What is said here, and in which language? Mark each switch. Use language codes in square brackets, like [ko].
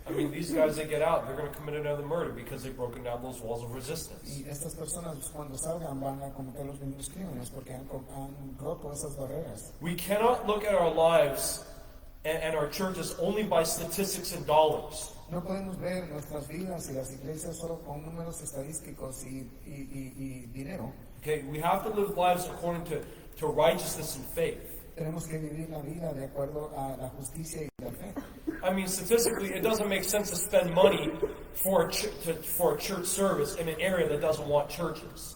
[en] I mean, these guys that get out, they're going to commit another murder because they've broken down those walls of resistance. [es] Y estas personas cuando salgan van a cometer los mismos crímenes porque han roto esas barreras. [en] We cannot look at our lives and our churches only by statistics and dollars. [es] No podemos ver nuestras vidas y las iglesias solo con números estadísticos y dinero. [en] Okay, we have to live lives according to righteousness and faith. [es] Tenemos que vivir la vida de acuerdo a la justicia y la fe. [en] I mean, statistically, it doesn't make sense to spend money for a church service in an area that doesn't want churches.